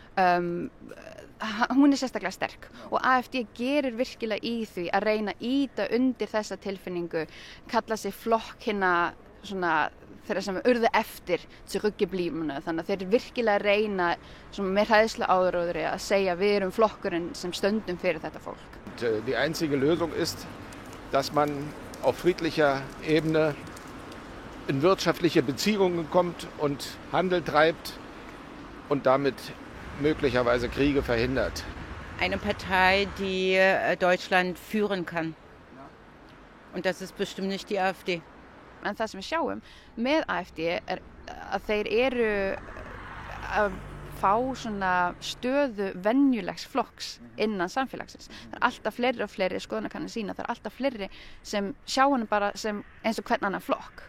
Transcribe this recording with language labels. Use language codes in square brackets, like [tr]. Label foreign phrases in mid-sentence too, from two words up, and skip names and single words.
[is] hún sérstaklega sterk og AfD gerir virkilega í því að reyna að ýta undir þessa tilfinningu, kalla sig flokk svona þeirra sem urðu eftir zurückgebliebene, þannig að þeir virkilega reyna með hræðslu áróðri að segja við erum flokkurinn sem stöndum fyrir þetta fólk. [de] Die einzige Lösung ist, dass man auf friedlicher Ebene in wirtschaftliche Beziehungen kommt und Handel treibt und damit möglicherweise Kriege verhindert. Eine Partei, die Deutschland führen kann. Und das ist bestimmt nicht die AfD. [is] En það sem við sjáum með AfD að þeir eru að fá svona stöðu venjulegs flokks innan samfélagsins. Það alltaf fleiri og fleiri skoðanakannanir sína, það alltaf fleiri sem sjá hann bara sem eins og hvern annan flokk.